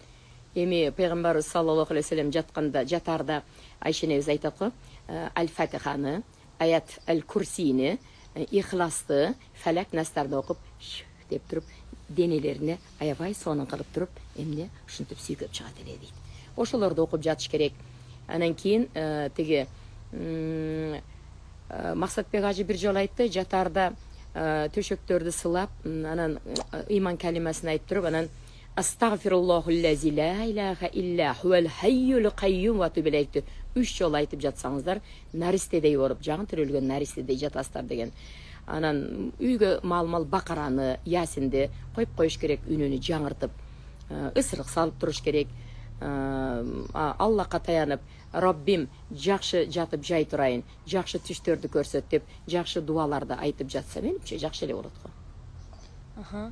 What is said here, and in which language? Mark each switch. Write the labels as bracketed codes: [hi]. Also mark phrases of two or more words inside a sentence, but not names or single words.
[ky] Эми пайгамбарыбыз [ar] صلى الله عليه وسلم [ky] жатарда Айша энебиз айтат го, Аль-Фатиханы, аят Аль-Курсийни, Ихласты, Фалак Настарды окуп, деп туруп, денелерине аябай сонун кылып туруп, эмне ушинтип сүйкөп чыгат эле дейт. Ошолорду окуп жатыш керек. Анан кийин тиги Максатбек ажы бир жолу айтты, жатарда төшөктөрдү сылап, анан ыйман калимасын айтып туруп, анан [ar] أستغفر الله الذي لا إله إلا هو الحي القيوم وأتوب إليه [ky] 3 жолу айтып жатсаңыздар, наристедей болуп, жаңы төрөлгөн наристедей жатасыздар деген. Анан үйгө мал бакараны, ясинди коюп коюш керек, үнүнү жаңыртып, ысырык салып туруш керек. Аллахка таянып, Раббим жакшы жатып жай турайын, жакшы түштөрдү көрсөт деп, жакшы дуаларды айтып жатса, менимче жакшы эле болот го.